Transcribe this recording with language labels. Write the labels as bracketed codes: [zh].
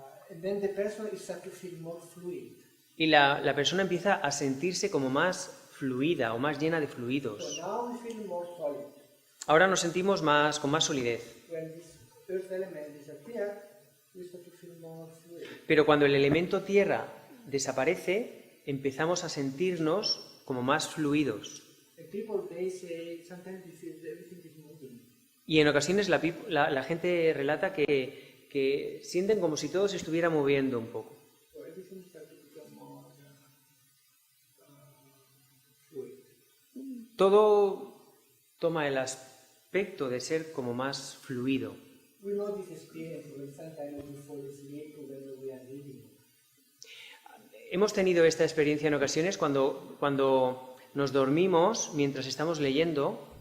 [en] And then the person is start to feel more fluid. [es] Y la persona empieza a sentirse como más fluida o más llena de [en] So [es] fluidos. [en] now we feel more solid. [es] Ahora nos sentimos con más solidez. [en] When this earth element disappears, we start to feel more fluid. [es] Pero cuando el elemento tierra desaparece, empezamos a sentirnos como más fluidos. [en] And people, they say, sometimes they feel everything is moving. [es] Y en ocasiones la gente relata que sienten como si todo se estuviera moviendo un poco. [en] So everything starts to become more fluid. [es] Todo toma el aspecto de ser como más fluido. [en] We know this experience when sometimes we fall asleep or when we are reading. [es] Hemos tenido esta experiencia en ocasiones cuando nos dormimos mientras estamos leyendo,